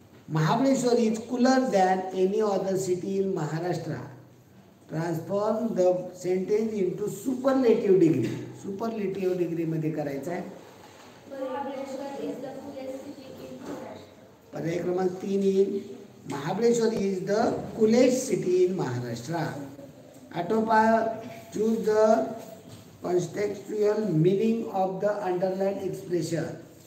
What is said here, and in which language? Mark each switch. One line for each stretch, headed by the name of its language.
English: Mahabaleshwar is cooler than any other city in Maharashtra. Transform the sentence into superlative degree.
Marathi: Superlative degree मध्ये करायचं आहे.
English: Mahabaleshwar is the coolest city in Maharashtra.
Marathi: पर्याय क्रमांक 3 येईल.
English: Mahabaleshwar is the coolest city in Maharashtra.
Marathi: आठवा.
English: Choose the contextual meaning of the underlined expression.